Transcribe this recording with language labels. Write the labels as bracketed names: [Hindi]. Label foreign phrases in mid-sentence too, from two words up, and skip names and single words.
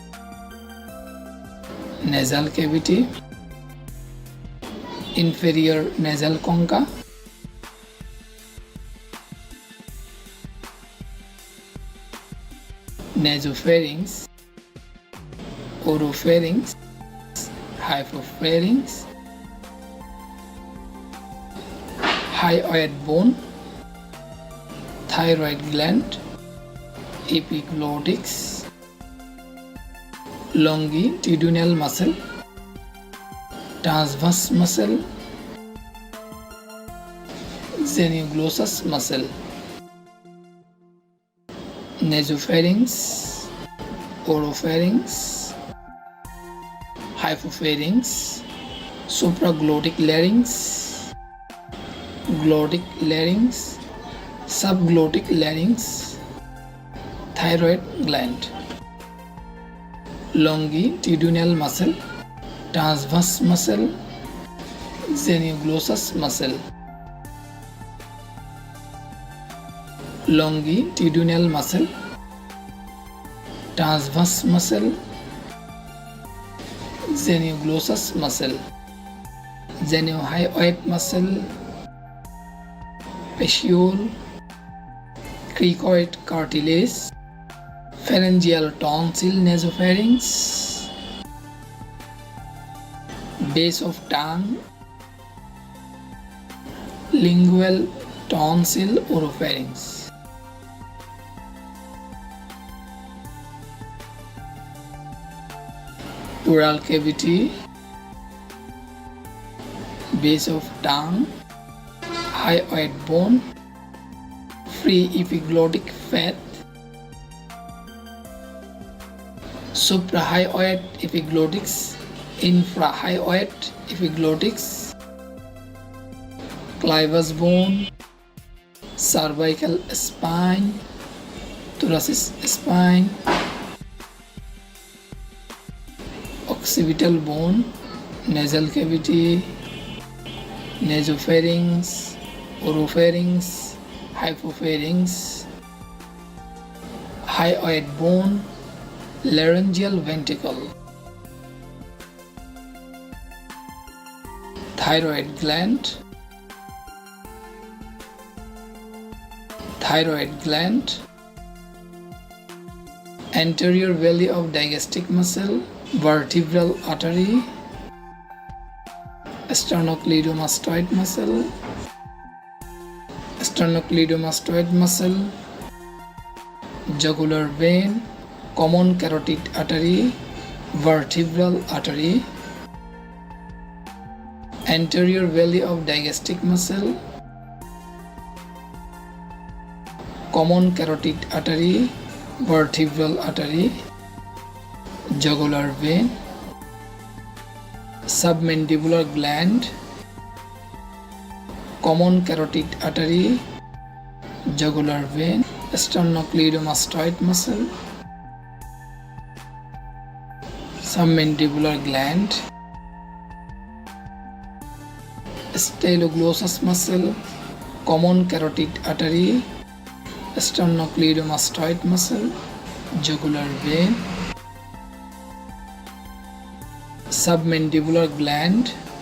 [English] nasal cavity, inferior nasal concha, nasopharynx, oropharynx, hypopharynx, hyoid bone, thyroid gland, epiglottis, longitudinal muscle, transverse muscle, genioglossus muscle, nasopharynx, oropharynx, hypopharynx, supraglottic larynx, glottic larynx, subglottic larynx, thyroid gland, longitudinal muscle, transverse muscle, genioglossus muscle, longitudinal muscle, transverse muscle, genioglossus muscle, geniohyoid muscle, fasciole, cricoid cartilage, pharyngeal tonsil nasopharynx, base of tongue, lingual tonsil oropharynx, pleural cavity, base of tongue, hyoid bone, free epiglottic fat, suprahyoid epiglottis, infrahyoid epiglottis, clivus bone, cervical spine, thoracic spine, occipital bone, nasal cavity, nasopharynx, oropharynx, hypopharynx, hyoid bone, laryngeal ventricle, thyroid gland, anterior valley of digestive muscle, vertebral artery, sternocleidomastoid muscle, jugular vein, common carotid artery, vertebral artery, anterior valley of digastric muscle, common carotid artery, vertebral artery, jugular vein, submandibular gland, common carotid artery, jugular vein, sternocleidomastoid muscle, submandibular gland, staloglossus muscle, common carotid artery, sternocleidomastoid muscle, jugular vein, submandibular gland,